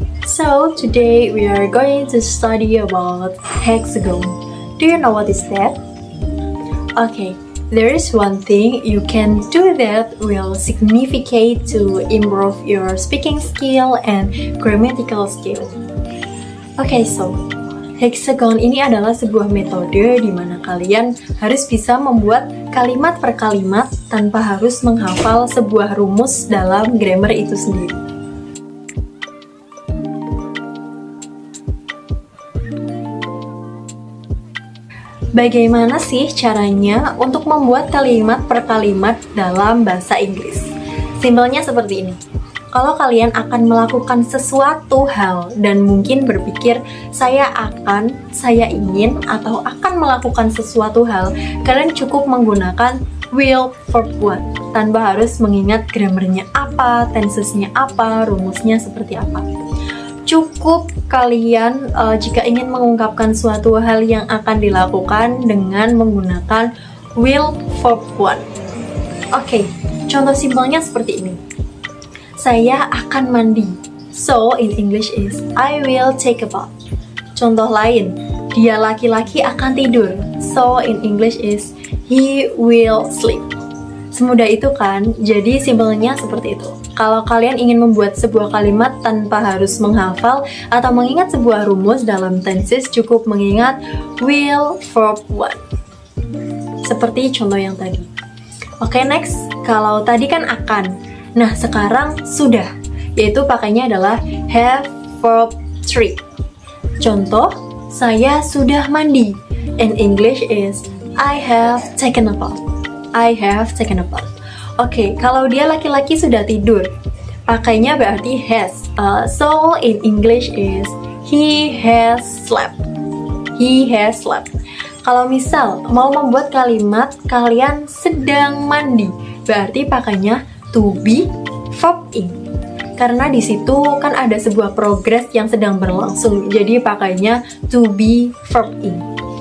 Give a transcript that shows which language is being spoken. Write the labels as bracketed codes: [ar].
[en] So, today we are going to study about hexagon. Do you know what is that? Okay, there is one thing you can do that will significant to improve your speaking skill and grammatical skill. [id] Okay, so hexagon ini adalah sebuah metode di mana kalian harus bisa membuat kalimat per kalimat tanpa harus menghafal sebuah rumus dalam grammar itu sendiri. Bagaimana sih caranya untuk membuat kalimat per kalimat dalam bahasa Inggris? Simpelnya seperti ini. Kalau kalian akan melakukan sesuatu hal dan mungkin berpikir saya ingin, atau akan melakukan sesuatu hal, kalian cukup menggunakan will verb one tanpa harus mengingat grammarnya apa, tensesnya apa, rumusnya seperti apa. Cukup kalian jika ingin mengungkapkan suatu hal yang akan dilakukan dengan menggunakan will verb one. Oke, contoh simpelnya seperti ini. Saya akan mandi. [en] So in English is I will take a bath. [id] Contoh lain, dia laki-laki akan tidur. [en] So in English is he will sleep. [id] Semudah itu kan? Jadi simpelnya seperti itu. Kalau kalian ingin membuat sebuah kalimat tanpa harus menghafal atau mengingat sebuah rumus dalam tenses, cukup mengingat will verb one. Seperti contoh yang tadi. Oke, next. Kalau tadi kan akan. Nah, sekarang sudah. Yaitu pakainya adalah have verb three. Contoh, saya sudah mandi. [en] In English is I have taken a bath. I have taken a bath. [id] Oke, kalau dia laki-laki sudah tidur, pakainya berarti has. [en] So in English is he has slept. He has slept. [id] Kalau misal mau membuat kalimat kalian sedang mandi, berarti pakainya to be verb in. Karena di situ kan ada sebuah progress yang sedang berlangsung, jadi pakainya to be verb in.